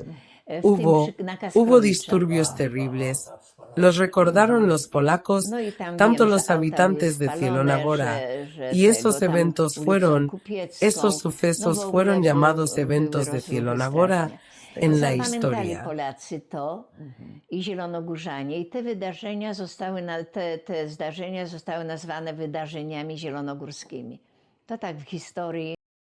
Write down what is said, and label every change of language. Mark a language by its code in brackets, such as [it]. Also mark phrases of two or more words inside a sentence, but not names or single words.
[es] Hubo disturbios terribles. Los recordaron los polacos, tanto los habitantes de Zielona-Góra, y esos sucesos fueron llamados eventos de Zielona-Góra en la historia. [pl] Polacy to i zielonogórzanie. I te zdarzenia zostały nazwane wydarzeniami zielonogórskimi. To tak w historii